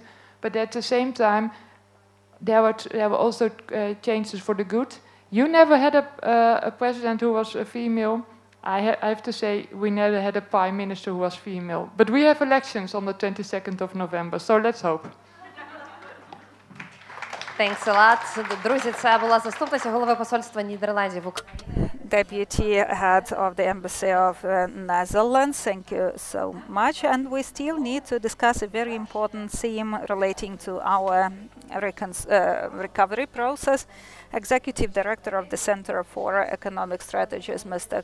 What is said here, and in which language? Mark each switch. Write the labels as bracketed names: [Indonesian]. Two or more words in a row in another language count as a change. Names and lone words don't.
[English] But at the same time, there were also changes for the good. You never had a president who was a female. I have to say, we never had a prime minister who was female. But we have elections on the 22nd of November, so let's hope. Thanks a lot. [Ukrainian] Друзі, це була заступниця голови посольства Нідерландів в Україні. [English] Deputy head of the Embassy of Netherlands, thank you so much. And we still need to discuss a very important theme relating to our recovery process. Executive Director of the Center for Economic Strategies, Mr.